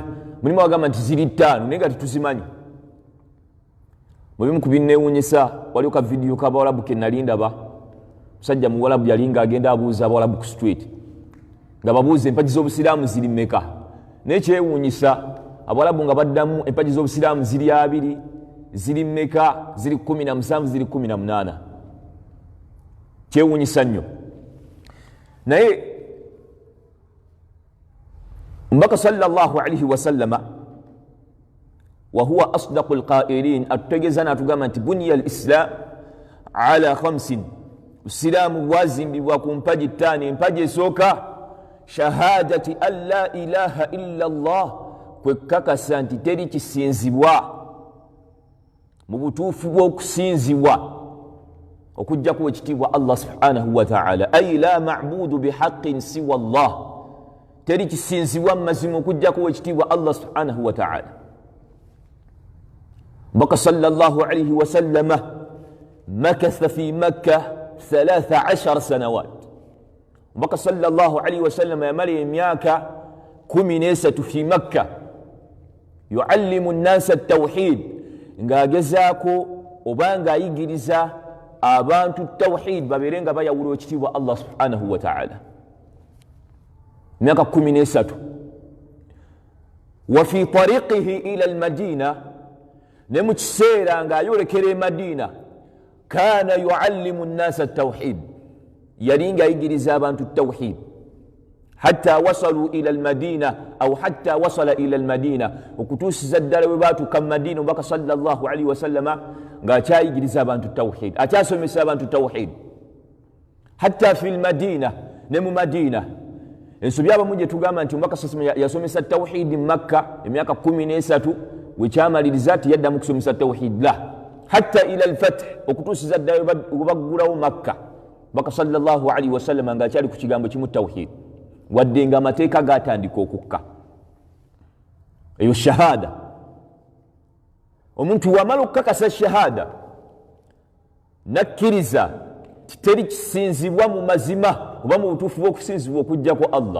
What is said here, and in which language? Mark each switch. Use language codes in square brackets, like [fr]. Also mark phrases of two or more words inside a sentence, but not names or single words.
[lg] mulimu bagamba nti ziri ttaano naye nga tetuzimanyi. mubimu ku binneewuunyisa, waliwo ka vidiyo k'abawalabu ke nali ndaba, musajja muwalabu yali nga agenda abuuza abawalabu ku street, nga babuuza empaji z'obusiraamu ziri mmeka, naye kyewuunyisa abawalabu nga baddamu empaji z'obusiraamu ziri 2, ziri mmeka, ziri 17, ziri 18. kyewuunyisa nnyo. naye mbaka [ar] صلى الله عليه وسلم وهو أصدق القائلين [lg] atutegeza natugamba nti [ar] بني الإسلام على خمس, [lg] busiraamu bwazimbibwa ku mpaji ttaano. empaji esooka [ar] شهادة أن لا إله إلا الله, [lg] kwekakasa nti teri kisinzibwa mu butuufu bw'okusinzibwa okujjaku ekitiibwa Allah [ar] سبحانه وتعالى, أي لا معبود بحق سوى الله, [lg] teri kisinzibwa mu mazima okujjaku ekitiibwa Allah [ar] سبحانه وتعالى. mbaka صلى الله عليه وسلم مكث في مكة 13 سنوات. [lg] mbaka [ar] صلى الله عليه وسلم [lg] yamala emyaka 13 [ar] في مكة يعلم الناس التوحيد, [lg] ng'agezaako oba ng'ayigiriza abantu tawhid babeere nga bayawula ekitiibwa Allah [ar] سبحانه وتعالى. [lg] myaka 13. [ar] وفي طريقه إلى المدينة, [lg] ne mu kiseera ng'ayolekera e Madina, [ar] كان يعلم الناس التوحيد, [lg] yali ng'ayigiriza abantu tawhid. [ar] حتى وصلوا إلى المدينة أو حتى وصل إلى المدينة, [lg] okutuusiza ddala we baatuuka mu Madina mbaka [ar] صلى الله عليه وسلم [lg] ng'akyayigiriza abantu tawhid, akyasomesa abantu tawhid. [ar] حتى في المدينة, [lg] ne mu Madina. ensobi abamu gye tugamba nti mbaka yasomesa tawhid mu Makka emyaka 13, wekyamaliriza tiyaddamu kusomesa tawhid, [ar] لا حتى إلى الفتح, [lg] okutuusiza ddala we baggulawo Makka mbaka [ar] صلى الله عليه وسلم [lg] ng'akyali ku kigambo kimu tawhid, wadde nga amateeka gatandika okukka. eyo shahada. omuntu wamala okukakasa shahada nakkiriza teri kisinzibwa mu mazima oba mu butuufu bw'okusinzibwa okujjako Allah.